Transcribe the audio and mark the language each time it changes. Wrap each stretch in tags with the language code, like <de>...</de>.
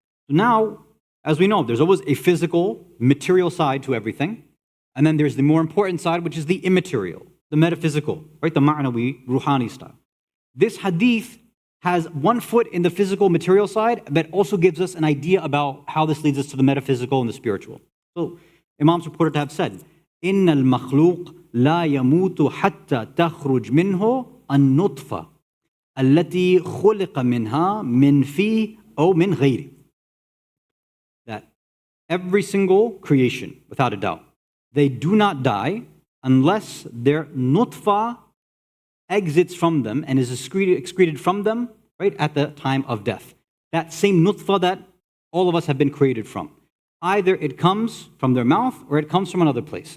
<en>So now, as we know, there's always a physical, material side to everything, And then there's the more important side, which is the immaterial, the metaphysical, right? The ma'nawi, ruhani style. This hadith has one foot in the physical, material side, but also gives us an idea about how this leads us to the metaphysical and the spiritual. So Imam's reported to have said,</en> <ar>إِنَّ الْمَخْلُوقِ لَا يَمُوتُ حَتَّى تَخْرُجْ مِنْهُ النُّطْفَةِ التي خلق منها من فيه أو من غيره.</ar> <en>That every single creation, without a doubt, they do not die unless their nutfa exits from them and is excreted from them, right, at the time of death. That same nutfa that all of us have been created from. Either it comes from their mouth or it comes from another place.</en>